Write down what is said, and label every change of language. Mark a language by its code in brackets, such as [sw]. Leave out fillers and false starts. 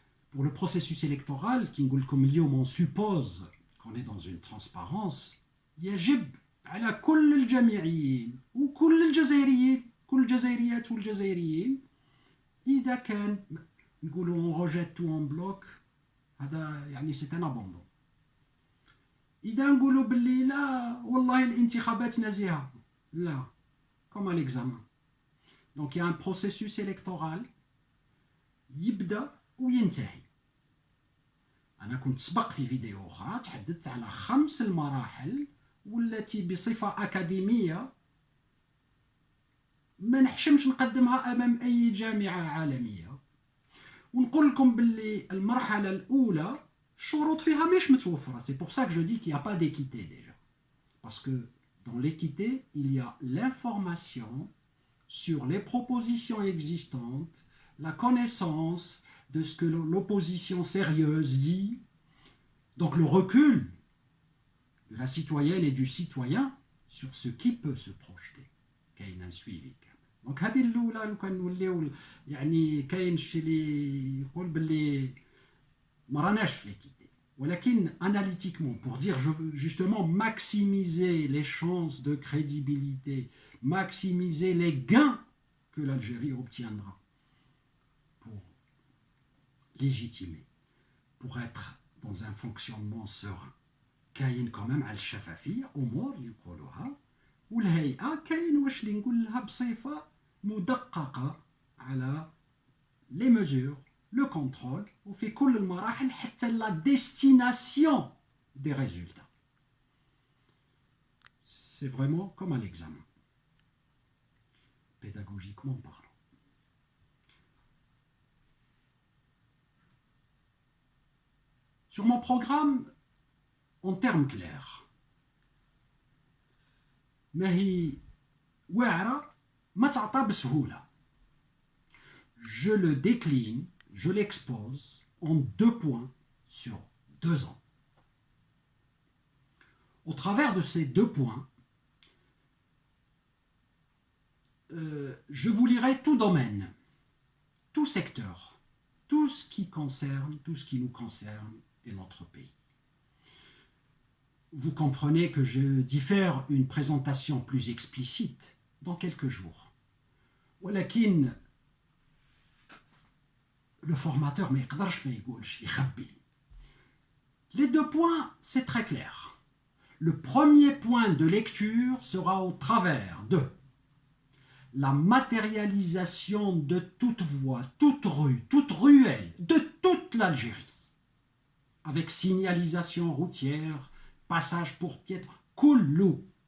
[fr] Pour le processus électoral, qui on suppose qu'on est dans une transparence, [ar] يجب على كل الجامعيين وكل الجزائريين كل الجزائريات والجزائريين إذا كان نقولوا [fr] on rejette tout en bloc [ar] هذا يعني [fr] c'est un abandon. [ar] إذا نقولوا باللي لا والله الانتخابات نزيهة لا [fr] comme à l'examen. Donc il y a un processus électoral [ar] يبدأ وينتهي. أنا كنت سبق في فيديو أخرى تحدثت على 5 المراحل والتي بصفة أكاديمية ما نحشمش نقدمها أمام أي جامعة عالمية ونقول لكم باللي المرحلة الأولى الشروط فيها مش متوفرة. [fr] C'est pour ça que je dis qu'il n'y a pas d'équité déjà. Parce que dans l'équité, il y a l'information sur les propositions existantes, la connaissance de ce que l'opposition sérieuse dit, donc le recul de la citoyenne et du citoyen sur ce qui peut se projeter. [ar] كاين [fr] un suivi. [ar] Donc هذه الأولى لو كان نوليو يعني كاين شي اللي يقول باللي ما راناش في l'équité. ولكن [fr] analytiquement pour dire je veux justement maximiser les chances de crédibilité, maximiser les gains que l'Algérie obtiendra pour légitimer, pour être dans un fonctionnement serein. [ar] كاين [fr] quand même [ar] على الشفافية أمور اللي يقولوها والهيئة كاين واش اللي نقول لها بصفة مدققة على [fr] les mesures, le contrôle [ar] وفي كل المراحل حتى [fr] la destination des résultats. C'est vraiment comme à l'examen, pédagogiquement parlant. Sur mon programme, en termes clairs, [ar] ما هي واعرة ما تعطى بسهولة. [fr] Je le décline, je l'expose en 2 points sur 2 ans. Au travers de ces 2 points, je vous lirai tout domaine, tout secteur, tout ce qui concerne, tout ce qui nous concerne et notre pays. Vous comprenez que je diffère une présentation plus explicite dans quelques jours. [ar] ولكن [fr] le formateur [ar] ما يقدرش ما يقولش يخبي. [fr] Les 2 points, c'est très clair. Le premier point de lecture sera au travers de la matérialisation de toute voie, toute rue, toute ruelle, de toute l'Algérie, avec signalisation routière, passage pour piètres, [ar] كله.